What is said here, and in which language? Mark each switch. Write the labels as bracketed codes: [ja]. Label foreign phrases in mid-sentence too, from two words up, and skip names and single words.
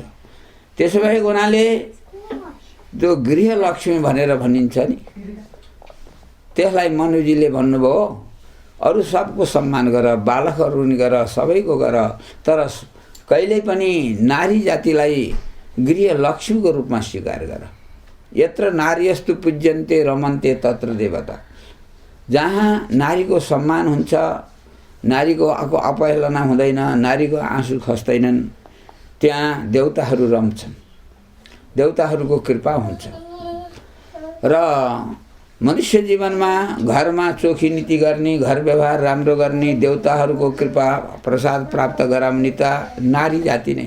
[ne] त्यसो भएको हुनाले जो गृहलक्ष्मी भनेर भनिन्छ नि, त्यसलाई मनुजीले भन्नुभयो अरू सबको सम्मान गर, बालकहरू नि गर, सबैको गर, तर कहिल्यै पनि नारी जातिलाई गृह लक्ष्मीको रूपमा स्वीकार गर। [sa] यत्र नारीयस्तु पूज्यन्ते रमन्ते तत्र देवता। [ne] जहाँ नारीको सम्मान हुन्छ, नारीको अपहेलना हुँदैन, नारीको आँसु खस्दैनन्, त्यहाँ देवताहरू रम्छन्, देवताहरूको कृपा हुन्छ। र मनुष्य जीवनमा घरमा चोखी नीति गर्ने, घर व्यवहार राम्रो गर्ने, देवताहरूको कृपा प्रसाद प्राप्त गराउने त नारी जाति नै हो।